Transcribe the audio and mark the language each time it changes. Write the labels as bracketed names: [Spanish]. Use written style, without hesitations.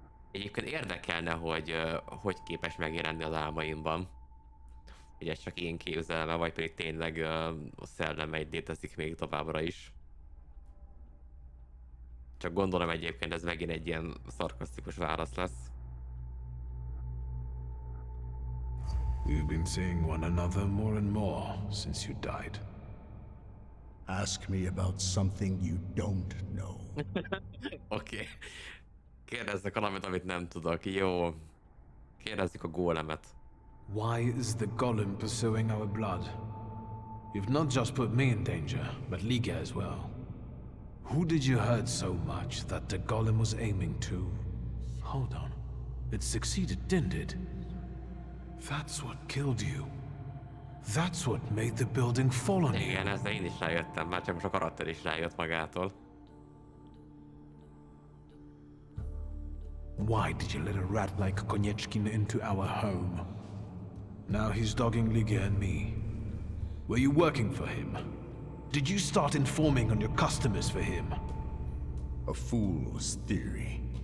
[Hungarian] Egyébként érdekelne, hogy képes megjelenni az álmaimban. Hogy ez csak én képzelem, vagy pedig tényleg a szellemeid létezik még továbbra is. Csak gondolom egyébként ez megint egy ilyen szarkasztikus válasz lesz. [English] We've been seeing one another more and more since you died. Ask me about something you don't know. [Hungarian] Oké. Kérdezzek valamit, amit nem tudok. Jó. Kérdezzük a gólemet. [English] Why is the Golem pursuing our blood? You've not just put me in danger, but linkje as well. Who did you hurt so much that the Golem was aiming to? Hold on. It succeeded, didn't it? That's what killed you. That's what made the building fall on you. [Hungarian] Igen, ezzel én is rájöttem, már csak most a karakter is rájött magától. [English] Why did you let a rat like Konyechkin into our home? Now he's dogging linkje and me. Were you working for him? Did you start informing on your customers for him? A fool's theory.